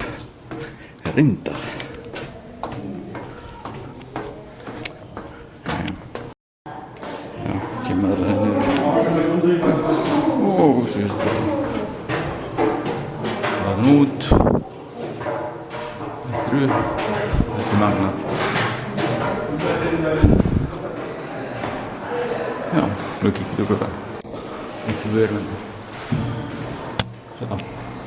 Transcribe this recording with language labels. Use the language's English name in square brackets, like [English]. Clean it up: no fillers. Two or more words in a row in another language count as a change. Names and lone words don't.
[Icelandic] Reyndar. Já, kemur alltaf niður. Og svo er þetta. Það er út. Þetta er magnað. Já, [Swedish] nu kikar du på det. Inte så värre. Så